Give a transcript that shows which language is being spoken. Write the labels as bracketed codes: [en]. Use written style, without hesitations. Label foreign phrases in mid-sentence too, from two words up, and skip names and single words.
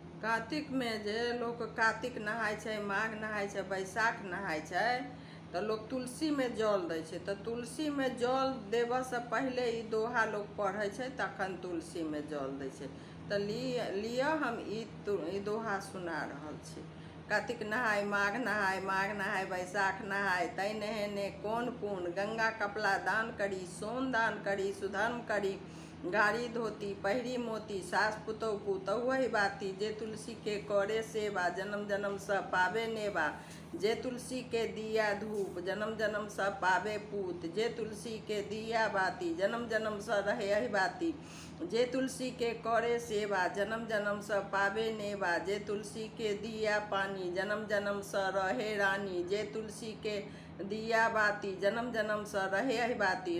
[mai] कार्तिक में जे लोग कार्तिक नहाय छै, माघ नहाय छै, बैसाख नहाय छै तो लोग तुलसी में जल दै छै। तो तुलसी में जल देव से पहले ई दोहा लोग पढ़े छै, तखन तुलसी में जल दै छै। तो लिया हम ई दोहा सुना रहल छी। कार्तिक नहाय, माघ नहाय, माघ नहाय, बैसाख नहाय, तै नहेने कौन पुण्य, गंगा कपला दान करी, सोन दान करी, सुधर्म करी, गाड़ी धोती पहिरी मोती, सास पुतौ पुतौ वही बाती, जे तुलसी के करे सेवा, जन्म जन्म स पावे नेवा, जे तुलसी के दिया धूप, जन्म जन्म स पावे पूत, जे तुलसी के दिया बाती, जन्म जन्म स रहे अहि बाती, जे तुलसी के करे सेवा, जन्म जन्म स पावे नेवा, जे तुलसी के दिया पानी, जन्म जन्म स रहे रानी, जे तुलसी के दिया बाती, जन्म जन्म स रहे अहि बाती।